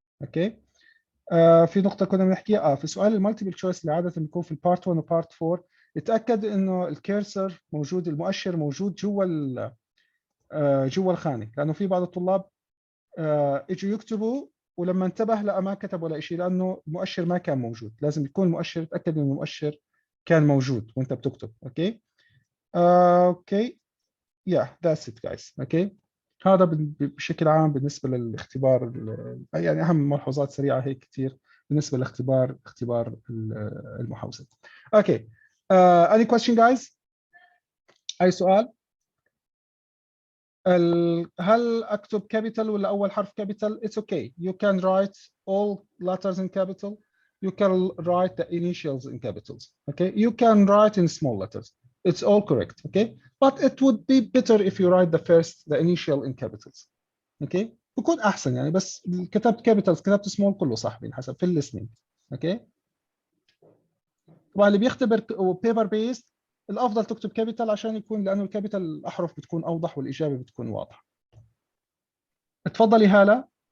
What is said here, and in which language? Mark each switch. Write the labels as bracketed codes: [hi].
[ar] اوكي، في نقطة كنا بنحكيها في سؤال المالتيبل تشويس اللي عادة بيكون في البارت 1 وبارت 4، اتأكد انه الكيرسر موجود، المؤشر موجود جوا الخانة، لأنه في بعض الطلاب اجوا يكتبوا ولما انتبه لقى ما كتب ولا شيء لأنه المؤشر ما كان موجود. لازم يكون المؤشر، تأكد انه المؤشر كان موجود وانت بتكتب. [en] Okay okay that's it guys. [ar] اوكي، هذا بشكل عام بالنسبة للاختبار، يعني أهم ملحوظات سريعة هيك كثير بالنسبة اختبار المحاوسة. اوكي، [en] any question guys؟ [ar] أي سؤال؟ هل أكتب capital ولا أول حرف capital؟ [en] It's okay. You can write all letters in capital. You can write the initials in capitals. Okay. You can write in small letters. It's all correct. Okay. But it would be better if you write the initial in capitals. Okay. [ar] بكون أحسن يعني، بس كتبت capitals كتبت small كله صح حسب في listening. [en] Okay. [ar] طبعا اللي بيختبر paper based الافضل تكتب كابيتال عشان يكون، لانه الكابيتال الاحرف بتكون اوضح والاجابه بتكون واضحه. اتفضلي هالة.